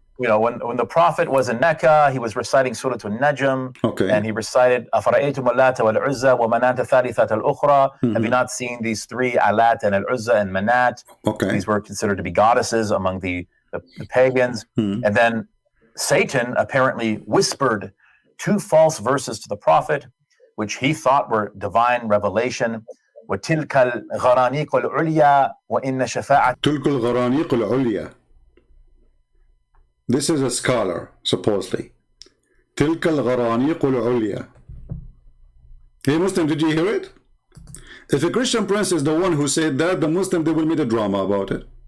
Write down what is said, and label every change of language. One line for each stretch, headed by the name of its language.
English: When the prophet was in Mecca, he was reciting Surah An-Najm, and he recited
Arabic: أَفَرَأَيْتُمُ اللَّاتَ وَالْعُزَّى وَمَنَاةَ الثَّالِثَةَ الْأُخْرَى.
English: Have you not seen these 3, Alat and Al-Uzza and Manat? Okay. These were considered to be goddesses among the pagans. And then Satan apparently whispered 2 false verses to the prophet, which he thought were divine revelation,
Arabic: وتلك الغرانيق العليا وإن شفاعة تلك الغرانيق العليا.
English: This is a scholar, supposedly.
Arabic: تلك الغرانيق العليا.
English: Hey Muslim, did you hear it? If a Christian prince is the one who said that, the Muslim, they will make a drama about it.